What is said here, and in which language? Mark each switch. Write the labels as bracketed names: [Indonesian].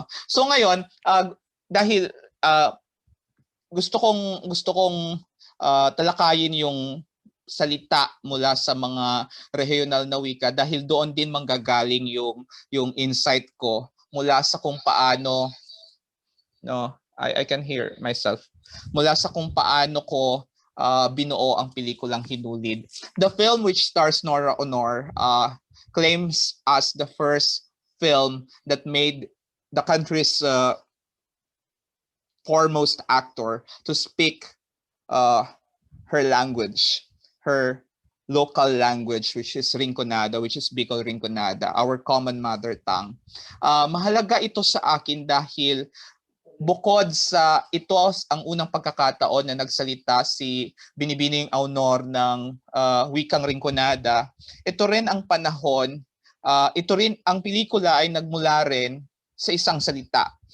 [Filipino] So ngayon, dahil gusto kong talakayin yung salita mula sa mga regional na wika, dahil doon din manggagaling yung insight ko mula sa kung paano [English] I can hear myself, [Filipino] mula sa kung paano ko binuo ang pelikulang Hinulid. [English] The film, which stars Nora Honor, claims as the first film that made the country's foremost actor to speak her language, her local language, which is Rinconada, which is Bicol Rinconada, our common mother tongue. [Filipino] Mahalaga ito sa akin dahil bukod sa ito ang unang pagkakataon na nagsalita si Binibining Aunor ng wikang Rinconada, ito rin ang panahon, ito rin ang pelikula ay nagmula rin sa isang salita.